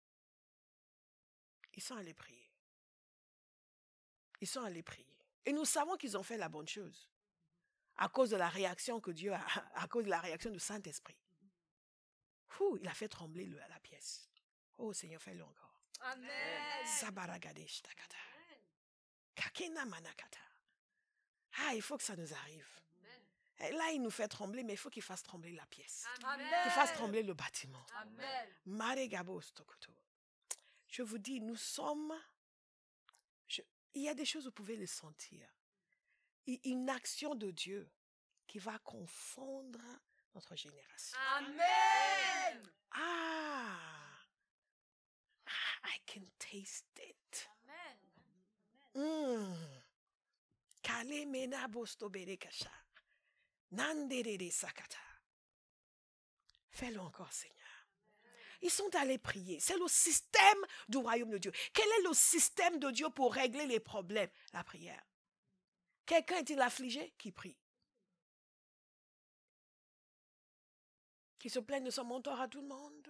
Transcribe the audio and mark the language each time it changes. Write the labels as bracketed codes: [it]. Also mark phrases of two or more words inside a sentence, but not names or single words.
[fr] Ils sont allés prier. Ils sont allés prier. Et nous savons qu'ils ont fait la bonne chose. À cause de la réaction que Dieu a, à cause de la réaction du Saint-Esprit. Il a fait trembler la pièce. Oh Seigneur, fais-le encore. Amen. Sabaragadеш takata. Kakena manakata. Il faut que ça nous arrive. Et là, il nous fait trembler, mais il faut qu'il fasse trembler la pièce. Amen. Qu'il fasse trembler le bâtiment. Amen. Maregabos tokoto. Je vous dis, nous sommes... il y a des choses, vous pouvez les sentir. Une action de Dieu qui va confondre notre génération. Amen. [en] I can taste it. [fr] Amen. Kale mena bosto berekasha. Nanderere sakata. Fais-le encore, Seigneur. Ils sont allés prier. C'est le système du royaume de Dieu. Quel est le système de Dieu pour régler les problèmes? La prière. Quelqu'un est-il affligé? Qui prie. Qui se plaigne de son mentor à tout le monde?